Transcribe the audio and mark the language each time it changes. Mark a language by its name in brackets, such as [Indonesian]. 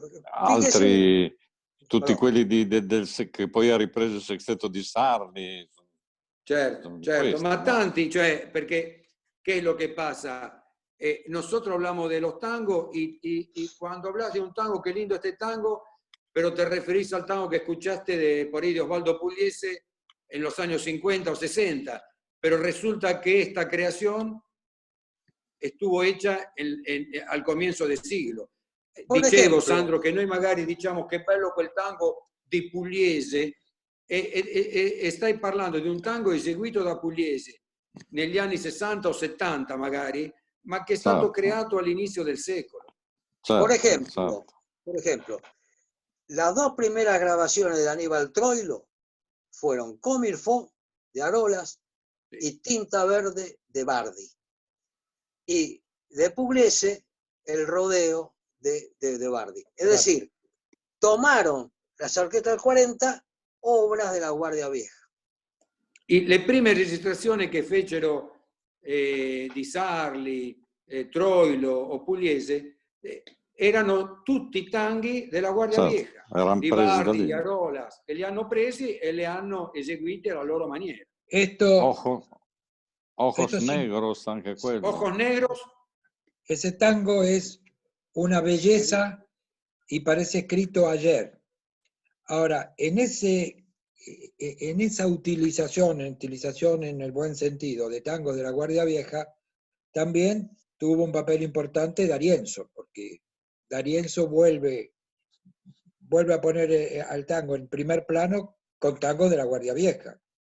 [Italian] Altri, tutti quelli che poi ha ripreso il sexteto di Sarli. Certo, questi, ma no? Tanti, cioè, perché [Spanish] ¿qué es lo que pasa? Nosotros hablamos de los tangos y cuando hablas de un tango, qué lindo este tango, pero te referís al tango que escuchaste por ahí de Osvaldo Pugliese en los años 50 o 60, pero resulta que esta creación estuvo hecha al comienzo del siglo. [Italian] Dicevo, Sandro, che noi magari diciamo che bello quel tango di Pugliese e stai parlando di un tango eseguito da Pugliese negli anni 60 o 70 magari, ma che è stato creato all'inizio del secolo. [Spanish] Por ejemplo, las 2 primeras grabaciones de Aníbal Troilo fueron Comme il faut de Arolas y Tinta Verde de Bardi. Y de Pugliese, El Rodeo de Bardi. Es decir, tomaron las orquestas del 40 obras de la Guardia Vieja. [Italian] Y le prime registrazioni che fecero di Sarli, Troilo o Pugliese erano tutti tanghi della Guardia Vieja, di Bardi, di Arolas, che li hanno presi e li hanno eseguiti alla loro maniera. Ojos negros, anche quello. [Spanish] Ojos negros. Ese tango es una belleza y parece escrito ayer. Ahora, en esa utilización en el buen sentido de tango de la Guardia Vieja, también tuvo un papel importante D'Arienzo, porque D'Arienzo vuelve a poner al tango en primer plano con tango de la Guardia Vieja.